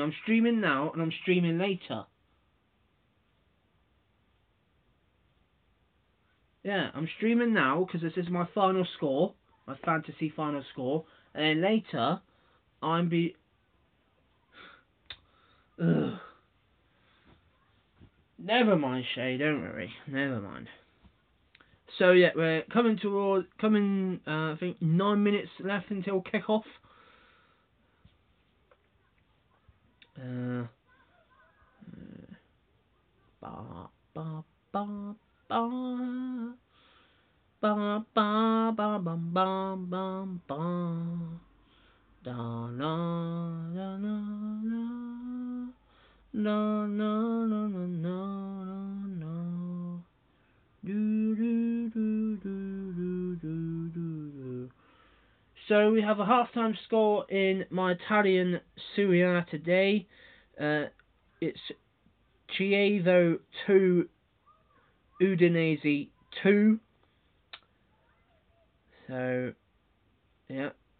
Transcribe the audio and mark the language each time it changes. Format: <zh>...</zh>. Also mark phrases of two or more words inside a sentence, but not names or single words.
<en>I'm streaming now and I'm streaming later. Yeah, I'm streaming now because this is my final score, my fantasy final score, and then later I'm be. Ugh. Never mind, Shay. Don't worry. Never mind. So yeah, we're coming. I think 9 minutes left until kickoff. Ba ba ba ba. Ba ba ba ba ba ba ba. Da na na na na. No, no, no, no, no, no, no. Do, do, do, do, do, do, do. So we have a halftime score in my Italian Serie A today. It's Chievo 2, Udinese 2. So, yeah.</en>